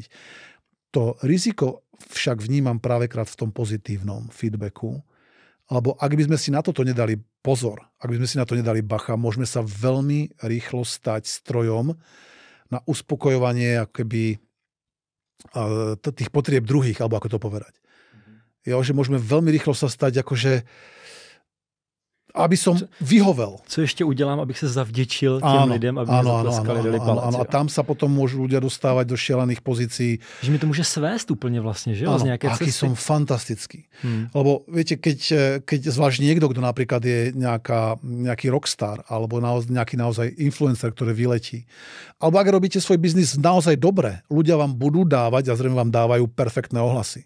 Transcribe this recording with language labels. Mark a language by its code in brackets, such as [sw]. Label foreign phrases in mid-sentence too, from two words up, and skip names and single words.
[sk] To riziko však vnímam právekrát v tom pozitívnom feedbacku, alebo ak by sme si na toto nedali pozor, ak by sme si na to nedali bacha, môžeme sa veľmi rýchlo stať strojom na uspokojovanie akoby tých potrieb druhých, alebo ako to povedať. Jo, že môžeme veľmi rýchlo sa stať akože aby som vyhovel. [cs] Co ještě udělám, abych se zavděčil těm lidem, aby mi zatleskali, dali palec. [sk] A tam sa potom môžu ľudia dostávať do šialených pozícií. Že mi to môže svést úplne vlastne, že? Áno, [cs] z nejaké [sk] aký cesty. som fantastický. Lebo viete, keď zvlášť niekto, kto napríklad je nejaký rockstar, alebo nejaký naozaj influencer, ktorý vyletí. Alebo ak robíte svoj biznis naozaj dobre, ľudia vám budú dávať a zrejme vám dávajú perfektné ohlasy.